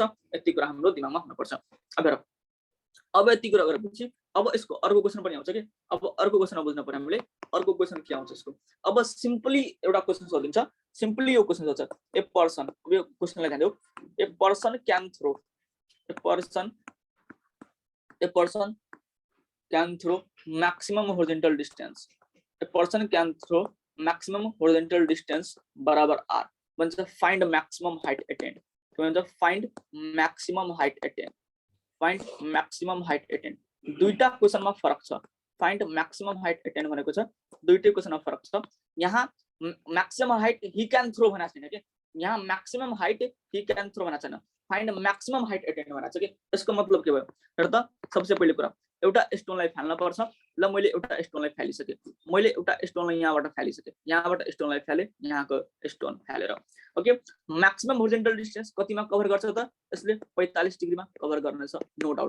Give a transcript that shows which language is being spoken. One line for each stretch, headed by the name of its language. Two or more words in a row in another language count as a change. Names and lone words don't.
Nepali: यति कुरा हाम्रो दिमागमा हुन पर्छ। अब हेर, अब यति कुरा गरेपछि अब यसको अर्को क्वेशन पनि आउँछ के। अब अर्को क्वेशन बुझ्न पर्यो हामीले। अर्को क्वेशन के आउँछ यसको, अब सिम्पली एउटा क्वेशन सोधिन्छ।
English: सिम्पली
Nepali: यो क्वेशन सोध्छ,
English: a person,
Nepali: यो क्वेशनलाई ध्यान देऊ,
English: a person can throw, a person can throw maximum horizontal distance, a person can throw maximum horizontal distance
Nepali: बराबर r भन्छ।
English: find maximum height attained,
Nepali: के भन्छ,
English: find maximum height attained, find maximum height attained.
Nepali: दुईटा क्वेशनमा फरक छ।
English: find maximum height attained
Nepali: भनेको छ, दुईटै क्वेशनमा फरक छ।
English: यहाँ maximum height he can throw
Nepali: भनेको छैन के, यहाँ
English: maximum height he can throw
Nepali: भनेको छैन,
English: find maximum height attained
Nepali: भनेको छ के। यसको मतलब के भयो हेर त। सबसे पहिले कुरा, एउटा स्टोनलाई फाल्न पर्छ। ल मैले एउटा स्टोनलाई फालिसके, मैले एउटा स्टोनलाई यहाँबाट फालिसके, यहाँबाट स्टोनलाई फाले, यहाँको स्टोन फालेर। ओके,
English: maximum horizontal distance
Nepali: कतिमा कभर गर्छ त, यसले 45 डिग्रीमा कभर गर्नेछ,
English: no doubt.